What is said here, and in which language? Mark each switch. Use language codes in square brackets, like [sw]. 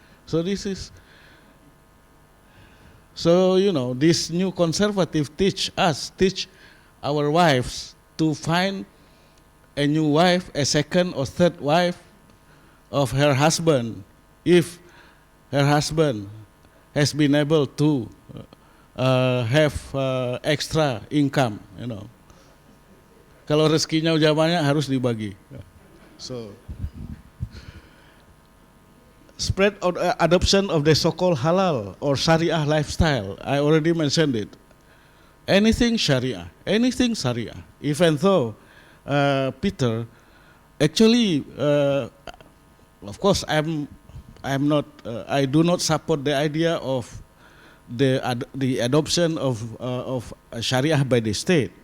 [en] So this is, so you know, this new conservative teach our wives to find a new wife, a second or third wife of her husband, if her husband has been able to have extra income, you know. [id] Kalau rezekinya udah banyak harus dibagi. [en] So, spread of adoption of the so-called halal or Sharia lifestyle. I already mentioned it. Anything Sharia, even though Peter, actually, of course, I do not support the idea of the adoption of Sharia by the state.